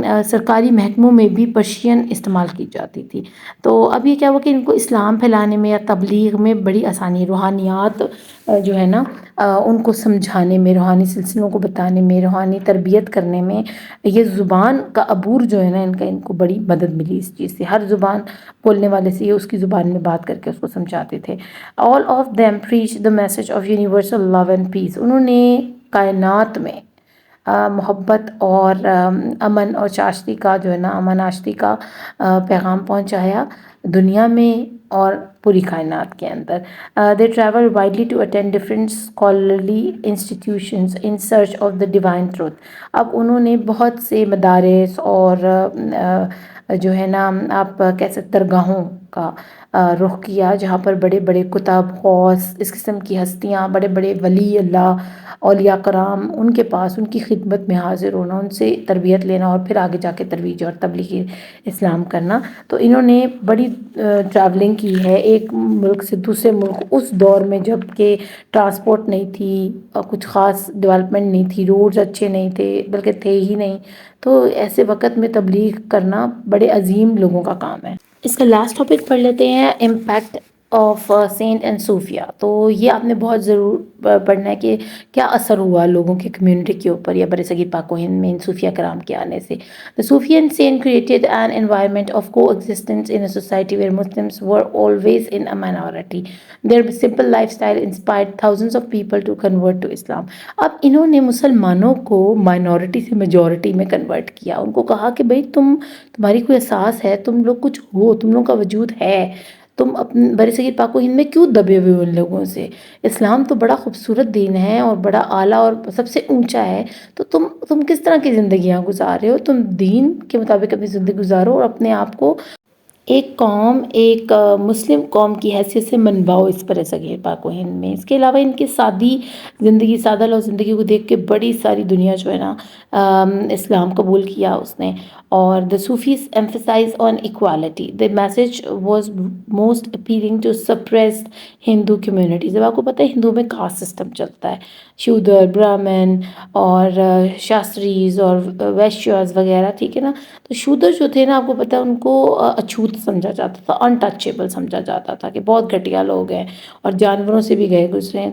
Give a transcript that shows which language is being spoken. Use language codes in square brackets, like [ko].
[ur] سرکاری محکموں میں بھی پرشین استعمال کی جاتی تھی. تو اب یہ کیا ہوا کہ ان کو اسلام پھیلانے میں یا تبلیغ میں بڑی آسانی، روحانیات جو ہے نا ان کو سمجھانے میں، روحانی سلسلوں کو بتانے میں، روحانی تربیت کرنے میں یہ زبان کا عبور جو ہے نا ان کو بڑی مدد ملی اس چیز سے. ہر زبان بولنے والے سے یہ اس کی زبان میں بات کر کے اس کو سمجھاتے تھے. [en] All of them preach the message of universal love and peace. [ur] انہوں نے کائنات میں محبت اور امن اور چاشتی کا جو ہے نا، امن آشتی کا پیغام پہنچایا دنیا میں اور پوری کائنات کے اندر. [en] They travel widely to attend different scholarly institutions in search of the divine truth. [ur] اب انہوں نے بہت سے مدارس اور جو ہے نا آپ کہہ سکتے درگاہوں کا رخ کیا، جہاں پر بڑے بڑے کتاب، غوث، اس قسم کی ہستیاں، بڑے بڑے ولی اللہ، اولیاء کرام، ان کے پاس ان کی خدمت میں حاضر ہونا، ان سے تربیت لینا اور پھر آگے جا کے ترویج اور تبلیغ اسلام کرنا. تو انہوں نے بڑی ٹریولنگ کی ہے ایک ملک سے دوسرے ملک، اس دور میں جب کہ ٹرانسپورٹ نہیں تھی اور کچھ خاص ڈیولپمنٹ نہیں تھی، روڈز اچھے نہیں تھے بلکہ تھے ہی نہیں. تو ایسے وقت میں تبلیغ کرنا بڑے عظیم لوگوں کا کام ہے. اس کا لاسٹ ٹاپک پڑھ لیتے ہیں، [en] Impact of saint and صوفیہ. [ur] تو یہ آپ نے بہت ضرور پڑھنا ہے کہ کیا اثر ہوا لوگوں کے کمیونٹی کے اوپر یا برصغیر پاک و ہند میں ان صوفیہ کرام کے آنے سے. [en] The Sufian saint created an environment of coexistence in a society where Muslims were always in a minority. Their simple lifestyle inspired thousands of people to convert to Islam. [ur] اب انہوں نے مسلمانوں کو مائنورٹی سے میجورٹی میں convert کیا. ان کو کہا کہ بھئی تمہاری کوئی احساس ہے، تم لوگ کچھ ہو، تم لوگوں کا وجود ہے، تم اپنے برصغیر پاک و ہند میں کیوں دبے ہوئے ان لوگوں سے؟ اسلام تو بڑا خوبصورت دین ہے اور بڑا اعلیٰ اور سب سے اونچا ہے. تو تم کس طرح کی زندگیاں گزار رہے ہو؟ تم دین کے مطابق اپنی زندگی گزارو اور اپنے آپ کو ایک قوم، ایک مسلم قوم کی حیثیت سے منواؤ اس برصغیر پاک و ہند میں. اس کے علاوہ ان کی سادی زندگی، سادہ لوگ زندگی کو دیکھ کے بڑی ساری دنیا جو ہے نا اسلام قبول کیا اس نے. اور [en] the Sufis emphasize on equality. The message was most appealing to suppressed Hindu communities. [ur] اب آپ کو پتہ ہے ہندو میں کاسٹ سسٹم چلتا ہے، شودر، برہمن اور شاستریز اور ویشیاز وغیرہ، ٹھیک ہے نا. تو شودر جو تھے نا، آپ کو پتہ ہے ان کو اچھوت سمجھا جاتا تھا، انٹچیبل سمجھا جاتا تھا کہ بہت گھٹیا لوگ ہیں اور جانوروں سے بھی گئے گزرے ہیں.